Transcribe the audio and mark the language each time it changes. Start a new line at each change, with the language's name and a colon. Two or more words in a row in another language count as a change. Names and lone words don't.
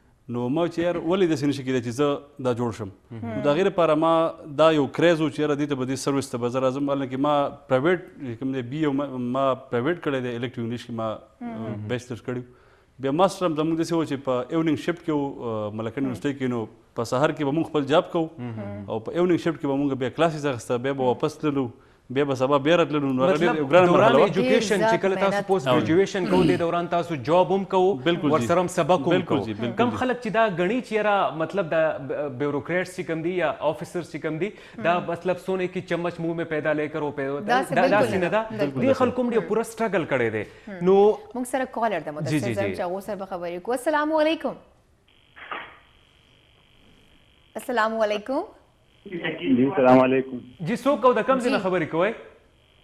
Pashto: نو ما چې یار ولې داسې نشي کېدای چې زه دا جوړ شم نو د هغې لپاره ما دا یو کریز و چې یاره دې ته به دې سروس ته به زه راځم حالانکې ما پرایویټ کوم دی بي او ما پرایویټ کړی دی
English: elective English
Pashto: کې ما بیچلر کړی بیا ماسټر هم زموږ داسې و چې په
English: evening shift
Pashto: کې و ملکن یونیورسټۍ کې نو په سهار کې به مونږ خپل جاب کوو او په
English: evening shift
Pashto: کې به مونږ بیا کلاسز اخیسته بیا به واپس تللو بیا به سبا بیا راتللو نو هغه ډېر ګرانه مرحله وه ایجوکیشن چې کله تاسو
English: post graduation
Pashto: کوو دې دوران تاسو جاب هم کوو ورسره هم سبق هم کوو کم خلک چې دا ګڼي چې یاره مطلب دا بیوروکریټس چې کوم دي یا آفیسرز چې کوم دي دا مطلب
Urdu: سونے کی چمچ منہ میں پیدا لے کر وہ
Pashto: داسې نه ده دې خلکو هم ډېر پوره سټرګل کړی دی نو موږ سره کالر ده مدثر صاحب چې هغو سره به خبرې کوو.
Arabic: السلام علیکم. السلام علیکم. جی السلام علیکم.
Pashto: جی څوک او د کوم ځای نه خبرې کوئ؟